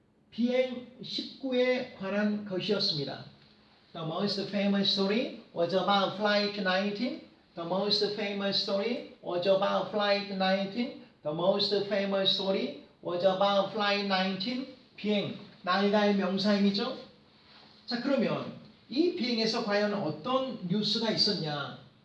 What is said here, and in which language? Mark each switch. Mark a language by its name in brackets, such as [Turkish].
[Korean] 비행 19에 관한 것이었습니다. [English] The most famous story was about Flight 19. The most famous story was about Flight 19. The most famous story was about Flight 19. [Korean] 비행 나이다의 명사임이죠. 자 그러면 이 비행에서 과연 어떤 뉴스가 있었냐?